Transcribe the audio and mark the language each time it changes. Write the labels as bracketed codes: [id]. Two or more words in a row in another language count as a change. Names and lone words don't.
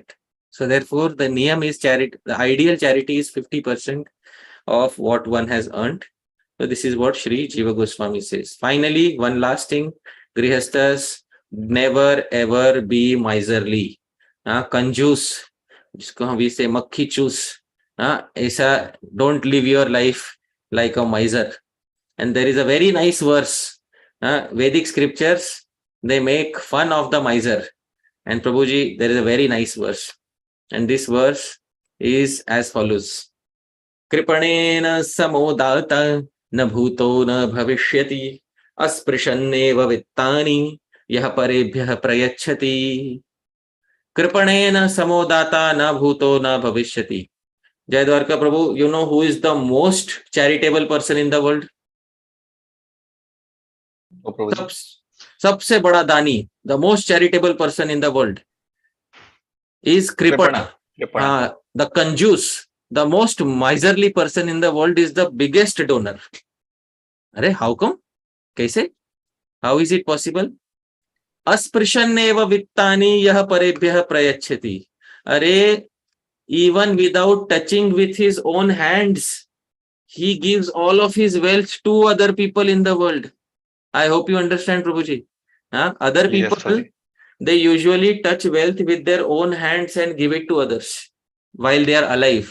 [en] So therefore the niyam is charity. The ideal charity is 50% of what one has earned. So this is what Sri Jiva Goswami says. Finally, one last thing, Grihasthas, never ever be miserly. [hi] कंजूस, [en] we say [hi] मक्खीचूस. Aisa, [en] don't live your life like a miser. And there is a very nice verse. Vedic scriptures, they make fun of the miser. And Prabhuji, there is a very nice verse. And this verse is as follows. [sa] कृपणेन समो दाता न भूतो न भविष्यति अस्पृशन्नेव वित्तानि यः परेभ्यः प्रयच्छति. कृपणेन समो दाता न भूतो न भविष्यति. [en] Jai Dwarka Prabhu, you know who is the most charitable person in the world? [hi] सबसे बड़ा दानी, [en] the most charitable person in the world is Kripana. The Kanjus, the most miserly person in the world, is the biggest donor. अरे how come? कैसे? How is it possible? [sa] अस्पृशन्नेव वित्तानि यह परेभ्यः प्रयच्छति. [hi] अरे, [en] even without touching with his own hands, he gives all of his wealth to other people in the world. I hope you understand, Prabhuji. Other Yes, people, Prabhuji. they usually touch wealth with their own hands and give it to others while they are alive.